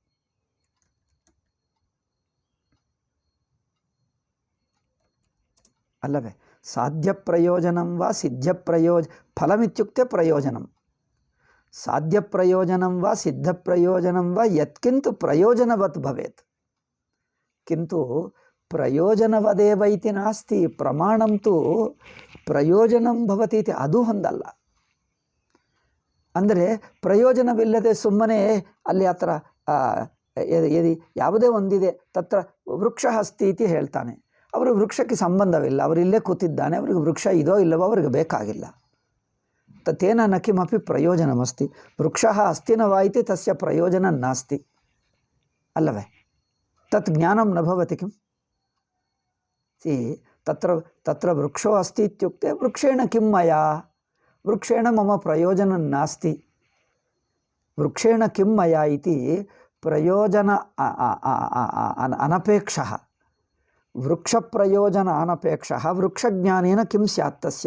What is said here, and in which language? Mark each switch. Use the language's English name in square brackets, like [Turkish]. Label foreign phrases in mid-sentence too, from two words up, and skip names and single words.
[Sanskrit] अल्लवे साध्यप्रयोजनं वा फलमित्युक्ते प्रयोजनं, साध्यप्रयोजनं वा सिद्धप्रयोजनं वा यत्किन्तु प्रयोजनवत् भवेत्। किन्तु प्रयोजनवदेव इति नास्ति, प्रमाणं तु प्रयोजनं भवति इति [Kannada] ಅದು ಹೊಂದಲ್ಲ। ಅಂದರೆ ಪ್ರಯೋಜನವಿಲ್ಲದೆ ಸುಮ್ಮನೆ ಅಲ್ಲಿ ಹತ್ರ ಯದಿ ಯಾವುದೇ ಒಂದಿದೆ [Sanskrit] ತತ್ರ ವೃಕ್ಷ ಅಸ್ತಿ ಇತಿ [Kannada] ಹೇಳ್ತಾನೆ, ಅವರು ವೃಕ್ಷಕ್ಕೆ ಸಂಬಂಧವಿಲ್ಲ, ಅವರು ಇಲ್ಲೇ ಕೂತಿದ್ದಾನೆ, ಅವರಿಗೆ ವೃಕ್ಷ ಇದೋ ಇಲ್ಲವೋ ಅವರಿಗೆ ಬೇಕಾಗಿಲ್ಲ। [Sanskrit] ತೇನ ನ ಕಿಮಪಿ ಪ್ರಯೋಜನಮಸ್ತಿ, ವೃಕ್ಷಃ ಅಸ್ತಿ ನ ವಾ ಇತಿ ತಸ್ಯ ಪ್ರಯೋಜನ ನಾಸ್ತಿ ಅಲ್ಲವೇ। तत् ज्ञानं न भवति किम्। तत्र वृक्षो अस्ति इत्युक्ते वृक्षेण किं मया, वृक्षेण मम प्रयोजनं नास्ति, वृक्षेण किं मया इति प्रयोजन अनपेक्षः, वृक्षप्रयोजन अनपेक्षः वृक्षज्ञानेन किं स्यात् तस्य।